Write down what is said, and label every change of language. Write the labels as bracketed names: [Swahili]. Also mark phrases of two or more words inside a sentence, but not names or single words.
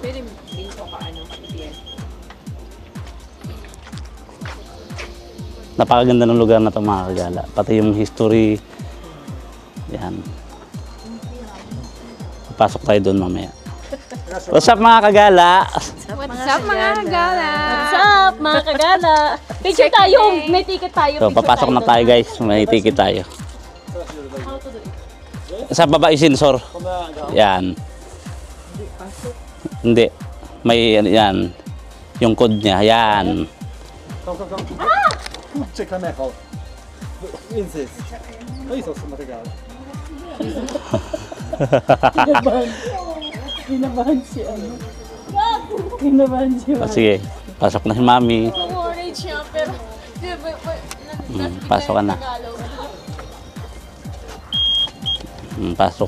[Filipino] Napakaganda ng lugar na ito mga kagala. Pati yung history. Yan. Papasok tayo doon mamaya. [English] What's up [Filipino] mga kagala? [English] What's up [Filipino] mga gala? [English] What's up, [Filipino] mga kagala? Picture tayo. May ticket tayo. So, papasok na tayo guys. May ticket tayo. Sa baba yung sensor. Yan. Hindi. May yan. Yung code niya. Yan. Check la med Carl. Insist. Hejsan som att det Kinabahan si ano. Kinabahan si O, sige. Pasok na si Mami. Orange siya, pero Pasok ka na. Pasok.